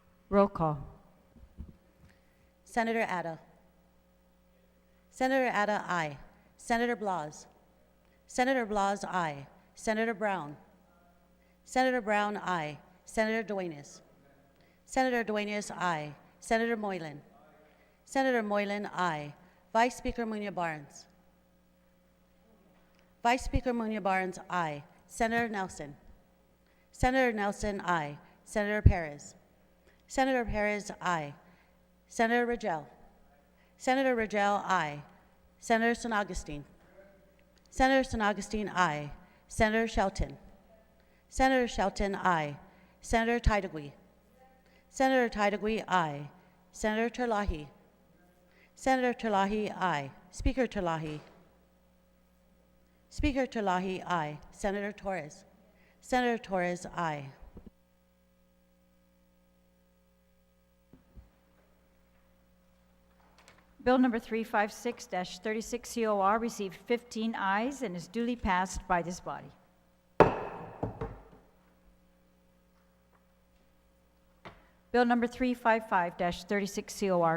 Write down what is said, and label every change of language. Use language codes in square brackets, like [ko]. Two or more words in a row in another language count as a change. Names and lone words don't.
[en] Roll call. Senator Ada. Senator Ada, aye. Senator Blas. Senator Blas, aye. Senator Brown. Senator Brown, aye. Senator Duenas. Senator Duenas, aye. Senator Moylan. Senator Moylan, aye. Vice Speaker Munya-Barnes. Vice Speaker Munya-Barnes, aye. Senator Nelson. Senator Nelson, aye. Senator Perez. Senator Perez, aye. Senator Rangel. Senator Rangel, aye. Senator San Augustine. Senator San Augustine, aye. Senator Shelton. Senator Shelton, aye. Senator Tydegui. Senator Tydegui, aye. Senator Terlahi. Senator Terlahi, aye. Speaker Terlahi. Speaker Terlahi, aye. Senator Torres. Senator Torres, aye. Bill number 356-36 COR received 15 ayes and is duly passed by this body. Bill number 355-36 COR.